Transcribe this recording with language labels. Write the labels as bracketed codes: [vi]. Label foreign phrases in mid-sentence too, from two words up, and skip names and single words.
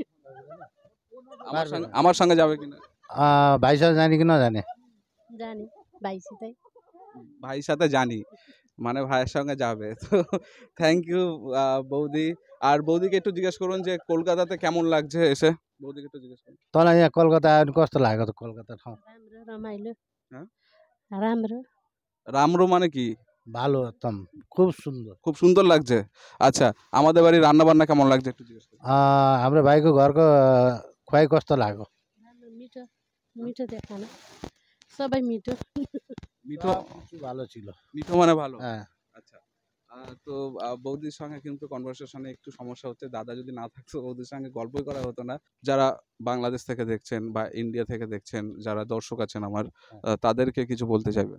[bn] আমার সঙ্গে যাবে কিনা? ভাই সাথে জানি কি না জানে? জানি, বাইশি তাই। ভাইয়ের সাথে জানি, মানে ভাইয়ের সঙ্গে যাবে। তো [en] thank you [bn] বৌদি। আর বৌদিকে একটু জিজ্ঞেস করুন যে কলকাতাতে কেমন লাগছে এসে। বৌদিকে একটু জিজ্ঞেস করুন। [ne] তँलाई यहाँ कलकत्ता आयो कस्तो लाग्यो त कलकत्ता ठाउँ? राम्रो रमाइलो। [bn] হ্যাঁ? [ne] राम्रो। [bn] রামরো মানে কি? ভালো একদম, খুব সুন্দর। খুব সুন্দর লাগছে। আচ্ছা, আমাদের বাড়ির রান্না বান্না কেমন লাগছে একটু জিজ্ঞেস করুন। [ne] हाम्रो भाइको घरको खुवाई कस्तो लाग्यो? राम्रो मिठो, मिठो थियो खाना। सबै मिठो। [bn] মিঠো? সবকিছু ভালো ছিল। মিঠো মানে ভালো। হ্যাঁ। আচ্ছা, তো বৌদির সঙ্গে কিন্তু কনভারসেশনে একটু সমস্যা হচ্ছে। দাদা যদি না থাকতো বৌদির সঙ্গে গল্পই করা হতো না। যারা বাংলাদেশ থেকে দেখছেন বা ইন্ডিয়া থেকে দেখছেন, যারা দর্শক আছেন আমার, তাদেরকে কিছু বলতে চাইবেন?